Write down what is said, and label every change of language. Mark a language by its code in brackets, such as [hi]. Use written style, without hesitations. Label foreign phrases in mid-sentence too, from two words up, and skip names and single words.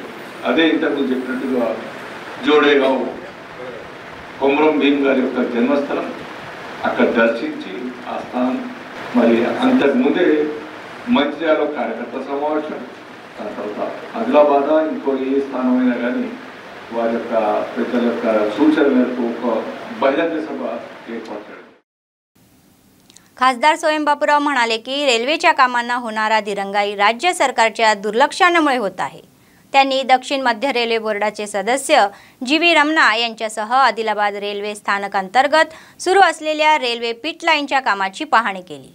[te] అదే ఇంతకుముందు చెప్పినట్టుగా జోడేగావ్ కొమరం భీమ్ గారి యొక్క జన్మస్థలం అక్కడ దర్శించి ఆ స్థానం మరి అంతకుముందే మంచిర్యాలలో కార్యకర్త సమావేశం, దాని తర్వాత ఆదిలాబాద్ ఇంకో ఏ స్థానమైనా కానీ వారి యొక్క పెద్దల యొక్క सूचना మేరకు ఒక బహిరంగ సభ ఏర్పాటు చేయడం. [mr] खासदार स्वयं बापूराव म्हणाले की रेल्वेच्या कामांना होणारा दिरंगाई राज्य सरकारच्या दुर्लक्षामुळे होत आहे. त्यांनी दक्षिण मध्य रेल्वे बोर्डाचे सदस्य जी.व्ही. रमणा यांच्यासह आदिलाबाद रेल्वे स्थानकांतर्गत सुरू असलेल्या रेल्वे पिट लाईनच्या कामाची पाहणी केली.